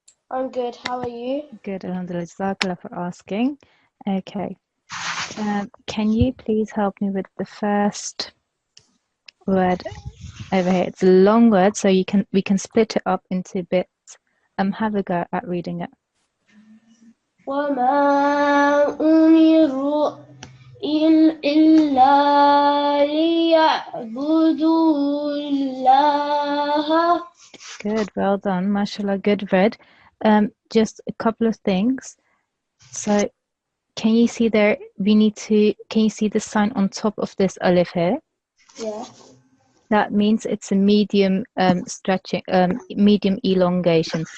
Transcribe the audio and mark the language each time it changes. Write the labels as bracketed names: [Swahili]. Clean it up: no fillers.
[English] I'm good. How are you? Good, alhamdulillah. Jazakallah for asking. Okay. Can you please help me with the first word over here? It's a long word, so we can split it up into bits. Have a go at reading it. [Arabic] وما أمروا إلا ليعبدوا الله. [English] Good, well done, mashallah, good read. Just a couple of things. So can you see there, can you see the sign on top of this alif here? Yeah. That means it's a medium stretching, medium elongation.